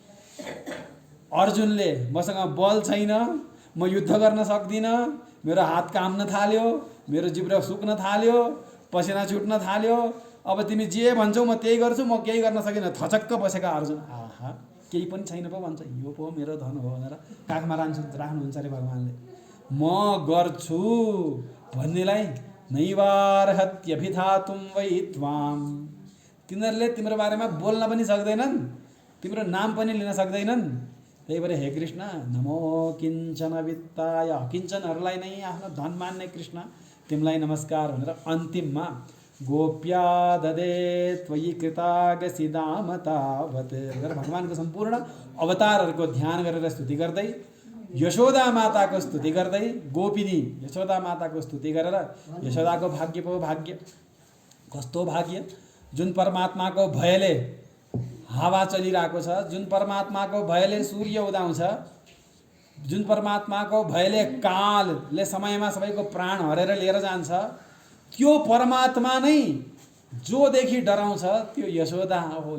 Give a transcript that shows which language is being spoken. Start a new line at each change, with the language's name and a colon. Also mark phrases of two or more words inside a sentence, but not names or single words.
Nepali: अर्जुनले मसँग बल छैन, म युद्ध गर्न सक्दिनँ, मेरो हात काम्न थाल्यो, मेरो जिब्रो सुक्न थाल्यो, पसिना छुट्न थाल्यो, अब तिमी जे भन्छौ म त्यही गर्छु, म केही गर्न सकिनँ। थचक्क बसेका अर्जुन, आहा, केही पनि छैन पो भन्छ, यो पो मेरो धन हो भनेर काखमा राख्नुहुन्छ अरे भगवानले। म गर्छु भन्नेलाई
Sanskrit: नैवार्हत्यभिधातुं वै त्वाम।
Nepali: तिनीहरूले तिम्रो बारेमा बोल्न पनि सक्दैनन्, तिम्रो नाम पनि लिन सक्दैनन्। त्यही भएर हे कृष्ण,
Sanskrit: नमो किञ्चन वित्ताय।
Nepali: किञ्चनहरूलाई नै आफ्नो धन मान्ने कृष्ण, तिमीलाई नमस्कार भनेर अन्तिममा
Sanskrit: गोप्या ददे त्वयि कृतागसि दाम तावत्
Nepali: भनेर भगवानको सम्पूर्ण अवतारहरूको ध्यान गरेर स्तुति गर्दै, यशोदा माताको स्तुति गर्दै, गोपिनी यशोदा माताको स्तुति गरेर, यशोदाको भाग्य पो भाग्य, कस्तो भाग्य, जुन परमात्माको भयले हावा चलिरहेको छ, जुन परमात्माको भयले सूर्य उदाउँछ, जुन परमात्माको भयले कालले समयमा सबैको प्राण हरेर लिएर जान्छ, त्यो परमात्मा नै जोदेखि डराउँछ त्यो यशोदा हो।